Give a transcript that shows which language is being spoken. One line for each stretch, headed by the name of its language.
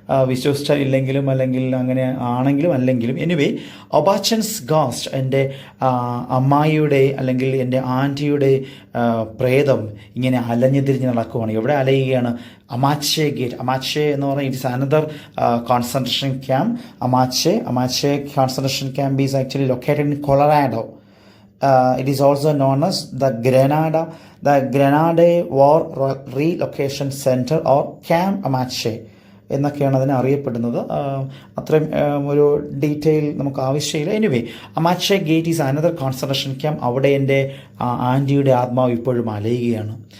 Malayalam: വിശ്വസിച്ചാൽ ഇല്ലെങ്കിലും, അല്ലെങ്കിൽ അങ്ങനെ ആണെങ്കിലും അല്ലെങ്കിലും. എനിവേ, ഒബാച്ചൻസ് ഗോസ്റ്റ്, എൻ്റെ അമ്മായിയുടെ അല്ലെങ്കിൽ എൻ്റെ ആൻറ്റിയുടെ പ്രേതം ഇങ്ങനെ അലഞ്ഞു തിരിഞ്ഞ് നടക്കുവാണ്. എവിടെ അലയുകയാണ്? അമാച്ചെ ഗേറ്റ്. അമാച്ചെ എന്ന് പറഞ്ഞാൽ
English: It is another concentration camp. Amache concentration camp is actually located in Colorado. It is also known as the Grenade War Relocation Center or Camp Amache
Malayalam: എന്നൊക്കെയാണ് അതിനെ അറിയപ്പെടുന്നത്. അത്രയും ഒരു ഡീറ്റെയിൽ നമുക്ക് ആവശ്യമില്ല.
English: Anyway, Amache gate is another concentration camp.
Malayalam: അവിടെ എൻ്റെ ആൻറ്റിയുടെ ആത്മാവ് ഇപ്പോഴും അലയുകയാണ്.